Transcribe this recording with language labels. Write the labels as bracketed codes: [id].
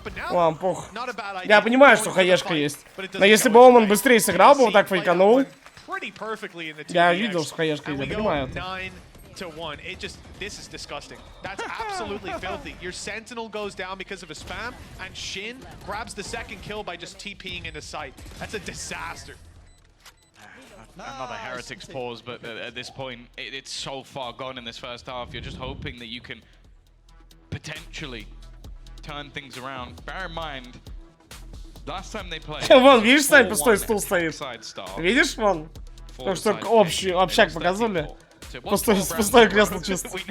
[ru] Ладно, пох. Я понимаю, что хаешка есть. Но если бы Олман быстрее сыграл бы, вот так фейканул. Я видел, что хаешка есть, я понимаю это. [en] This is disgusting. That's absolutely filthy. Your Sentinel goes down because of a spam, and Shin grabs the second kill by just TPing into sight. That's a disaster. Another Heretics pause, but at this point, it's so far gone in this first half. You're just hoping that you can potentially turn things around. Bear in mind, last time they played. [ru] Вон, видишь, Сань, пустой стул стоит. Видишь, вон? То, что общак показывали. Пустое кресло чисто.